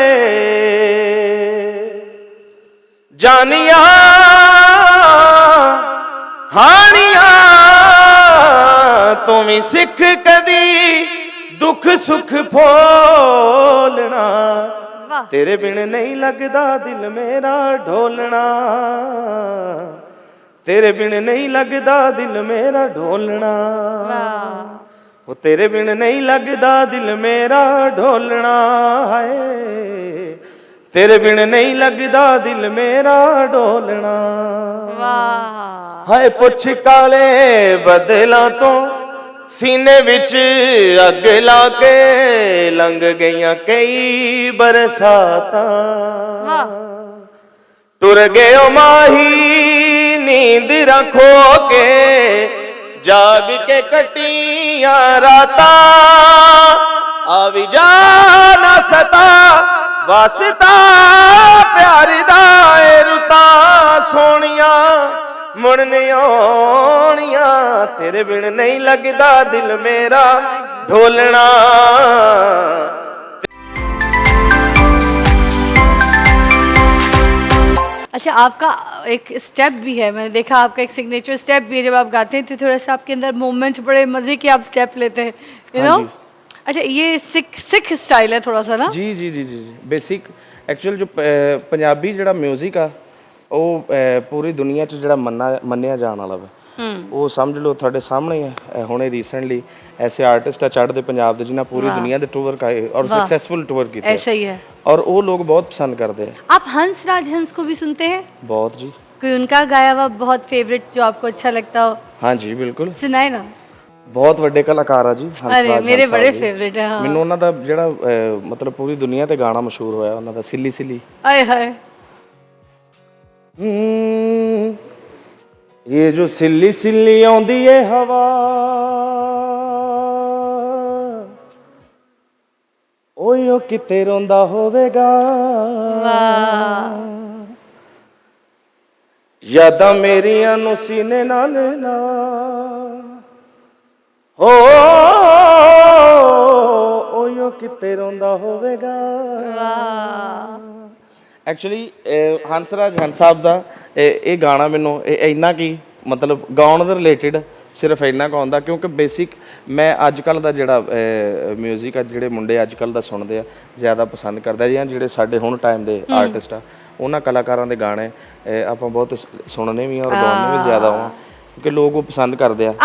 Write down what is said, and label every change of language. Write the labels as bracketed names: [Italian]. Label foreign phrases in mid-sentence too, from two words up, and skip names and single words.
[Punjabi] ਜਾਨੀਆਂ ਹਾਣੀਆਂ, ਤੂੰ ਵੀ ਸਿੱਖ ਕਦੀ ਦੁੱਖ ਸੁੱਖ ਫੋਲਣਾ, ਤੇਰੇ ਬਿਨ ਨਹੀਂ ਲੱਗਦਾ ਦਿਲ ਮੇਰਾ ਢੋਲਣਾ, ਤੇਰੇ ਬਿਨ ਨਹੀਂ ਲੱਗਦਾ ਦਿਲ ਮੇਰਾ ਢੋਲਣਾ, ਵੋ ਤੇਰੇ ਬਿਨ ਨਹੀਂ ਲੱਗਦਾ ਦਿਲ ਮੇਰਾ ਢੋਲਣਾ ਹੈ, ਤੇਰੇ ਬਿਨ ਨਹੀਂ ਲੱਗਦਾ ਦਿਲ ਮੇਰਾ ਢੋਲਣਾ। ਹਾਏ ਪੁੱਛ ਕਾਲੇ ਬੱਦਲਾ ਤੋਂ ਸੀਨੇ ਵਿੱਚ ਅੱਗ ਲਾ ਕੇ ਲੰਘ ਗਈਆਂ ਕਈ ਬਰਸਾਤਾਂ ਟੁਰ ਗਏ ਓ ਮਾਹੀ ਨੀਂਦ ਰੱਖੋ ਕੇ ਜਾਗ ਕੇ ਕਟੀਆਂ ਰਾਤਾਂ ਆ ਵੀ ਜਾ ਨਾ ਸਤਾ ਵਾਸਤਾ ਪਿਆਰ ਦਾ ਏ ਰੁੱਤਾਂ ਸੋਹਣੀਆਂ ਮੁੜ ਨਹੀਂ ਆਉਣੀਆਂ ਤੇਰੇ ਬਿਨ ਨਹੀਂ ਲੱਗਦਾ ਦਿਲ ਮੇਰਾ ਢੋਲਣਾ। [Hindi] अच्छा, आपका एक स्टेप भी है, मैंने देखा आपका एक सिग्नेचर स्टेप भी है। जब आप गाते हैं तो थोड़ा सा आपके अंदर मूवमेंट, बड़े मज़े के आप स्टेप लेते हैं, [English] you know. [Hindi] अच्छा, ये सिख स्टाइल है थोड़ा सा ना? [Punjabi] जी जी जी जी जी [English] basic actual [Punjabi] जो पंजाबी ਜਿਹੜਾ म्यूजिक ਆ ਉਹ ਪੂਰੀ ਦੁਨੀਆ 'ਚ ਜਿਹੜਾ ਮੰਨਿਆ ਜਾਣ ਵਾਲਾ ਵਾ ਉਹ ਸਮਝ ਲਓ ਤੁਹਾਡੇ ਸਾਹਮਣੇ ਹੈ। [Hindi] ਹੁਣੇ ਰੀਸੈਂਟਲੀ ऐसे आर्टिस्ट चढ़ते पंजाब ਦੇ जिन्हें पूरी दुनिया ਦੇ टूर का और सक्सेसफुल टूर किए ऐसा ही है और वो लोग बहुत पसंद करते हैं। आप हंस राज हंस को भी सुनते हैं? बहुत जी। कोई उनका गाया हुआ बहुत फेवरेट जो आपको अच्छा लगता हो? हाँ जी बिल्कुल सुनाए ना। [Punjabi] ਬਹੁਤ ਵੱਡੇ ਕਲਾਕਾਰ ਆ ਜੀ ਅਰੇ ਮੇਰੇ ਬੜੇ ਫੇਵਰਿਟ ਹੈ। ਹਾਂ ਮੈਨੂੰ ਉਹਨਾਂ ਦਾ ਜਿਹੜਾ ਮਤਲਬ ਪੂਰੀ ਦੁਨੀਆ ਤੇ ਗਾਣਾ ਮਸ਼ਹੂਰ ਹੋਇਆ ਉਹਨਾਂ ਦਾ ਸਿੱਲੀ ਸਿੱਲੀ ਆਏ ਹਾਏ ਯੇ ਜੋ ਸਿੱਲੀ ਸਿੱਲੀ ਆਉਂਦੀ ਹੈ ਹਵਾ ਓਯੋ ਕਿਤੇ ਰੋਂਦਾ ਹੋਵੇਗਾ ਯਾਦਾਂ ਮੇਰੀਆਂ ਨੂੰ ਸੀਨੇ ਨਾਲ ਲਾ ਹੋ ਓਯੋ ਕਿਤੇ ਰੋਂਦਾ ਹੋਵੇਗਾ। ਐਕਚੁਅਲੀ ਹੰਸਰਾਜ ਹੰਸ ਸਾਹਿਬ ਦਾ ਇਹ ਗਾਣਾ ਮੈਨੂੰ ਇੰਨਾ ਕੀ ਮਤਲਬ ਗਾਉਣ ਦੇ ਰਿਲੇਟਡ ਸਿਰਫ ਇੰਨਾ ਕੁ ਆਉਂਦਾ ਕਿਉਂਕਿ ਬੇਸਿਕ ਮੈਂ ਅੱਜ ਕੱਲ ਦਾ ਜਿਹੜਾ ਮਿਊਜ਼ਿਕ ਆ ਜਿਹੜੇ ਮੁੰਡੇ ਅੱਜ ਕੱਲ ਦਾ ਸੁਣਦੇ ਆ ਜ਼ਿਆਦਾ ਪਸੰਦ ਕਰਦਾ ਜਾਂ ਜਿਹੜੇ ਸਾਡੇ ਹੁਣ ਟਾਈਮ ਦੇ ਆਰਟਿਸਟ ਆ ਉਹਨਾਂ ਕਲਾਕਾਰਾਂ ਦੇ ਗਾਣੇ ਆਪਾਂ ਬਹੁਤ ਸੁਣਨੇ ਵੀ और ਗਾਉਣੇ ਵੀ ਜ਼ਿਆਦਾ ਆ [Hindi] क्योंकि लोग वो पसंद करते हैं।